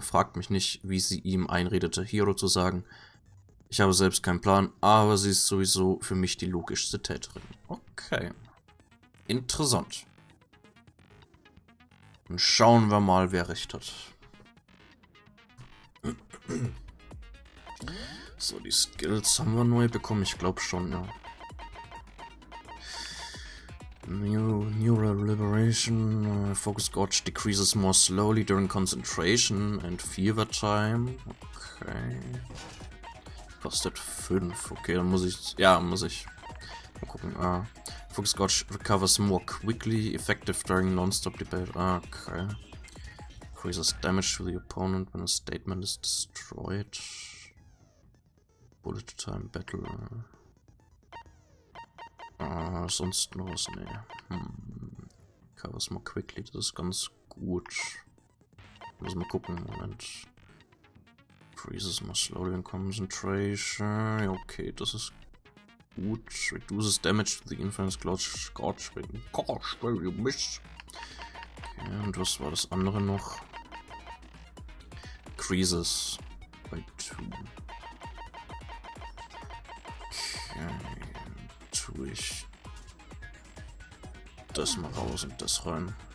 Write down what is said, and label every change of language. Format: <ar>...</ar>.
<de>Fragt mich nicht, wie sie ihm einredete, Hiro zu sagen. Ich habe selbst keinen Plan, aber sie ist sowieso für mich die logischste Täterin. Okay. Interessant. Dann schauen wir mal, wer recht hat. So, die Skills haben wir neu bekommen, ich glaube schon, ja.</de> <en>Neural Liberation, Focus Gauge decreases more slowly during concentration and fever time. Okay.</en> <de>Kostet 5, okay, dann muss ich, mal gucken,</de> <en>Focus Gauge recovers more quickly, effective during non-stop debate, okay. Increases damage to the opponent when a statement is destroyed. Bullet time battle.</en> <de>Sonst noch was? Nee.</de> <en>Covers more quickly,</en> <de>das ist ganz gut. Muss mal gucken, Moment.</de> <en>Increases more slowly in concentration. Okay,</en> <de>das ist gut.</de> <en>Reduces damage to the influence gauge. Gosh, you miss.</en> <de>Okay, und was war das andere noch?</de> <en>Increases by 2.</en> <de>Okay, tue ich das mal raus und das rein.</de>